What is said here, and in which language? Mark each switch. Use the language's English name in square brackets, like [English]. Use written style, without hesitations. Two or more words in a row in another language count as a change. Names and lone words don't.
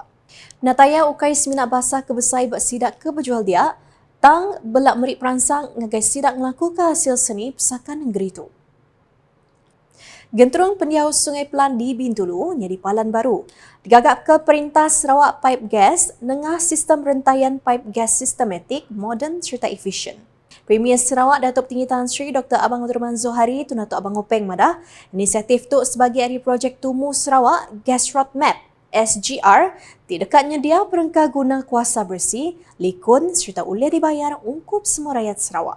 [Iban] Nataya ukai seminat bahasa kebesai buat sidak ke berjual dia, tang belak merik perangsang ngagai sidak ngelaku ke hasil seni pesakan negeri tu. Genterung pendiau Sungai Pelan di Bintulu jadi palan baru. Digagak ke Perintah Sarawak [English] Pipe Gas [Iban] nengah sistem rentaian [English] pipe gas [Iban] sistematik, moden serta efisien. Premier Sarawak Datuk Tinggi Tan Sri Dr. Abang Abdul Rahman Zohari tu Datuk Abang Openg madah inisiatif tu sebagai hari projek Tumu Sarawak Gas Roadmap SGR di dekatnya dia perengkah guna kuasa bersih, likun serta boleh dibayar ungkup semua rakyat Sarawak.